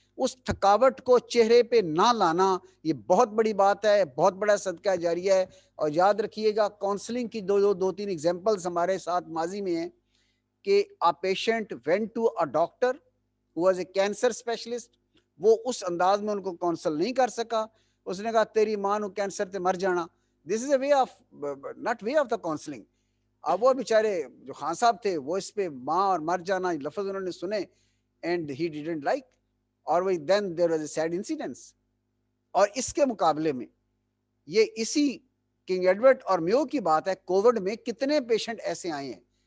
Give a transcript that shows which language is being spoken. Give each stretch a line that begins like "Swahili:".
Urdu: اس تھکاوٹ کو چہرے پہ نہ لانا یہ بہت بڑی بات ہے, بہت بڑا صدقہ جاریہ ہے. اور یاد رکھیے گا کاؤنسلنگ کی دو تین ایگزامپلز ہمارے ساتھ ماضی میں ہیں کہ
English: a patient went to a doctor who was a cancer specialist.
Urdu: وہ اس انداز میں ان کو کاؤنسل نہیں کر سکا. اس نے کہا
Punjabi: تیری ماں نو کینسر تے مر جانا.
English: This is a way of not way of the counselling.
Urdu: اب وہ بیچارے جو خان صاحب تھے وہ اس پہ ماں اور مر جانا لفظ انہوں نے سنے,
English: and he didn't like,
Urdu: اور وہ
English: Then there was a sad incidence.
Urdu: اور اس کے مقابلے میں یہ اسی کنگ ایڈورڈ اور میو کی بات ہے, کووڈ میں کتنے پیشنٹ ایسے آئے ہیں.